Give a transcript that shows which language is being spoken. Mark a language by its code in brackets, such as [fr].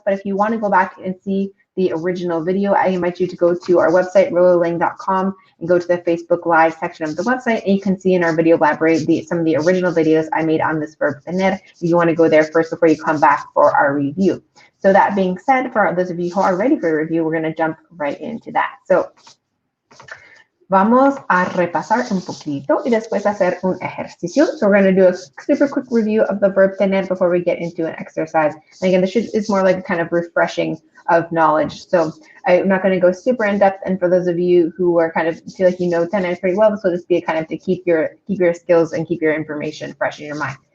[en] But if you want to go back and see the original video, I invite you to go to our website, rolalang.com, and go to the Facebook Live section of the website, and you can see in our video library some of the original videos I made on this verb tener. If you want to go there first before you come back for our review. So that being said, for those of you who are ready for a review, we're going to jump right into that. [es] So vamos a repasar un poquito y después hacer un ejercicio. [en] So we're going to do a super quick review of the verb tener before we get into an exercise. And again, this is more like a kind of refreshing of knowledge. So I'm not going to go super in depth. And for those of you who are kind of feel like you know tener pretty well, this will just be a kind of to keep your skills and keep your information fresh in your mind.